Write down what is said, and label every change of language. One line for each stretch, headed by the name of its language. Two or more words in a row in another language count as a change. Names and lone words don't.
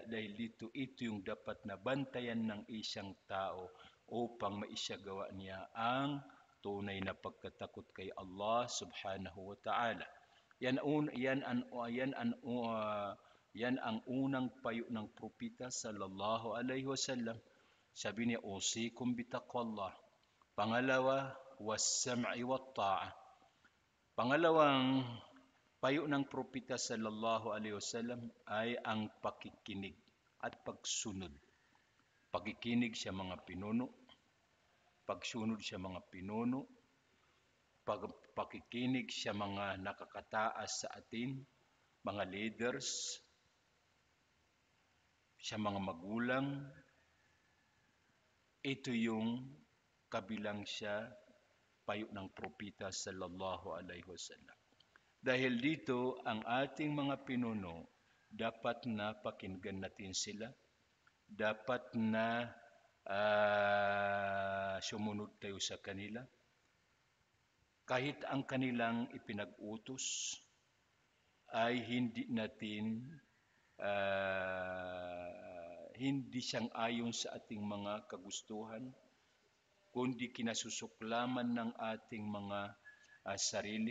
Filipino: Dahil dito, ito yung dapat na bantayan ng isang tao upang maisagawa niya ang tunay na pagkatakot kay Allah
Arabic: سبحانه وتعالى.
Filipino: Yan ang unang payo ng propeta
Arabic: صلى الله عليه وسلم.
Filipino: Sabi niya,
Arabic: أوصيكم بتقوى الله.
Filipino: Pangalawa,
Arabic: والسمع والطاعة.
Filipino: Pangalawang payo ng propeta
Arabic: صلى الله عليه وسلم
Filipino: ay ang pakikinig at pagsunod. Pakikinig sa mga pinuno, pagsunod sa mga pinuno, pakikinig sa mga nakakataas sa atin, mga leaders, sa mga magulang. Ito yung kabilang sa payo ng propeta
Arabic: صلى الله عليه وسلم.
Filipino: Dahil dito, ang ating mga pinuno, dapat na pakinggan natin sila, dapat na sumunod tayo sa kanila. Kahit ang kanilang ipinag-utos ay hindi sang-ayon sa ating mga kagustuhan, kundi kinasusuklaman ng ating mga sarili.